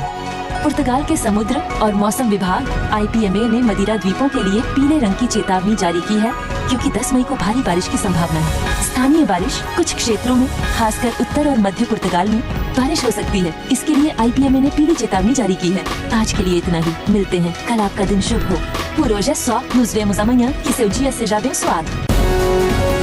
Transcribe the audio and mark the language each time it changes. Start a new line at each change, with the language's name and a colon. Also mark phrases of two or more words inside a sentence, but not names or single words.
Hindi: पुर्तगाल के समुद्र और मौसम विभाग IPMA ने मदिरा द्वीपों के लिए पीले रंग की चेतावनी जारी की है, क्योंकि 10 मई को भारी बारिश की संभावना है। स्थानीय बारिश कुछ क्षेत्रों में, खासकर उत्तर और मध्य पुर्तगाल में बारिश हो सकती है। इसके लिए IPMA ने पीली चेतावनी जारी की है। आज के लिए इतना ही। मिलते हैं कल। आपका दिन शुभ हो।
Portuguese: Por hoje é só. Nos vemos amanhã. Que seu dia seja abençoado.